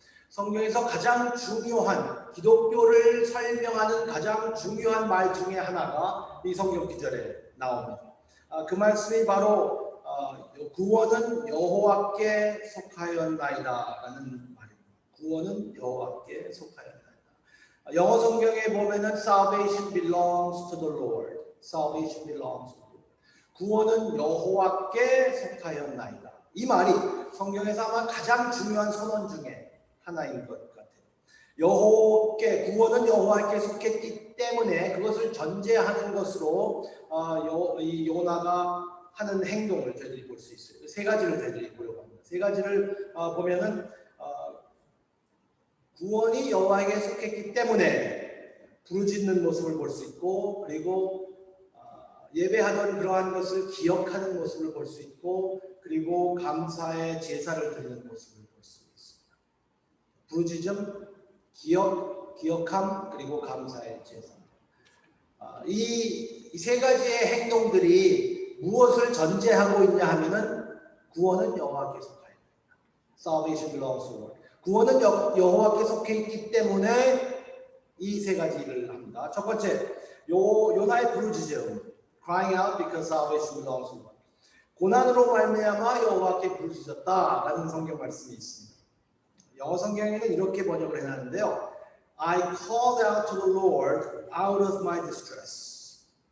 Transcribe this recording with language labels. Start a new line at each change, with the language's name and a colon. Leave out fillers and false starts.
Korean: 성경에서 가장 중요한 기독교를 설명하는 가장 중요한 말 중에 하나가 이 성경 구절에 나옵니다. 그 말씀이 바로 구원은 여호와께 속하였나이다 라는 말입니다. 구원은 여호와께 속하였나이다. 영어 성경에 보면은
English: salvation belongs to the Lord. salvation belongs to the Lord.
Korean: 구원은 여호와께 속하였나이다. 이 말이 성경에서 아마 가장 중요한 선언 중에 하나인 것 같아요. 여호와께 구원은 여호와께 속했기 때문에 그것을 전제하는 것으로 이 요나가 하는 행동을 저희들이 볼 수 있어요. 세 가지를 저희들이 보려고 합니다. 세 가지를 보면은 구원이 여호와에게 속했기 때문에 부르짖는 모습을 볼 수 있고 그리고 예배하던 그러한 것을 기억하는 모습을 볼 수 있고 그리고 감사의 제사를 드리는 모습을 볼 수 있습니다. 부르짖음, 기억함 그리고 감사의 제사. 이 세 가지의 행동들이 무엇을 전제하고 있냐 하면은 구원은 여호와께 속하였다.
English: Salvation belongs to the Lord.
Korean: 구원은 여호와께 속해 있기 때문에 이 세 가지를 합니다. 첫 번째, 요나의 부르짖음,
English: crying out because salvation belongs to the Lord.
Korean: 고난으로 말미암아 여호와께 부르짖었다라는 성경 말씀이 있습니다. 영어 성경에는 이렇게 번역을 해놨는데요.
English: I called out to the Lord out of my distress.